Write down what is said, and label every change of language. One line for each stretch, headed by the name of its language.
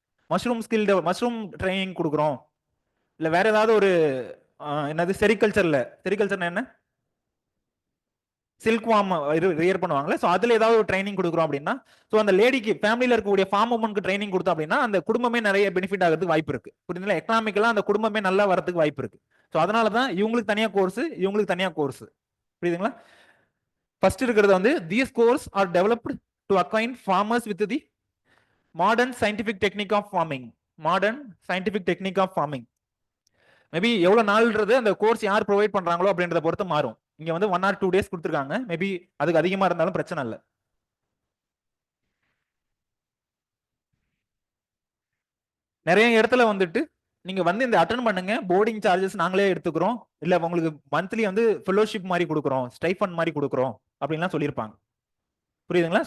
Tamil: Mushroom training கொடுக்குறோம், இல்லை வேற ஏதாவது ஒரு என்னது செரிகல்ச்சர் என்ன சில்க் வார்ம் ரியர் பண்ணுவாங்களே, ஸோ அதுல ஏதாவது ஒரு ட்ரைனிங் கொடுக்குறோம் அப்படின்னா, ஸோ அந்த லேடிக்கு ஃபேமிலியில் இருக்கக்கூடிய ஃபார்ம் உமனுக்கு ட்ரைனிங் கொடுத்தோம் அப்படின்னா அந்த குடும்பமே நிறைய பெனிஃபிட் ஆகிறதுக்கு வாய்ப்பு இருக்கு. புரியுதுங்களா? எக்கனாமிக்கலா அந்த குடும்பமே நல்லா வரதுக்கு வாய்ப்பு இருக்கு. ஸோ அதனால தான் இவங்களுக்கு தனியா கோர்ஸ், இவங்களுக்கு தனியா கோர்ஸ். புரியுதுங்களா? ஃபர்ஸ்ட் இருக்கிறது வந்து
English: these course are developed to acquaint farmers with the modern scientific technique of farming. Modern scientific technique of farming.
Tamil: Maybe எவ்வளவு நாள்ன்றது அந்த கோர்ஸ் யார் ப்ரொவைட் பண்றாங்களோ அப்படின்றத பொறுத்து மாறும். இங்க வந்து 1 or 2 days கொடுத்துருக்காங்க. மேபி அதுக்கு அதிகமா இருந்தாலும் பிரச்சனை இல்லை. நிறைய இடத்துல வந்துட்டு நீங்க வந்து இந்த அட்டன் பண்ணுங்க, போர்டிங் சார்ஜஸ் நாங்களே எடுத்துக்கிறோம், இல்ல உங்களுக்கு மந்த்லி வந்து ஃபெலோஷிப் மாதிரி கொடுக்குறோம், ஸ்டைஃபன் மாதிரி கொடுக்குறோம் அப்படின்லாம் சொல்லியிருப்பாங்க. புரியுதுங்களா?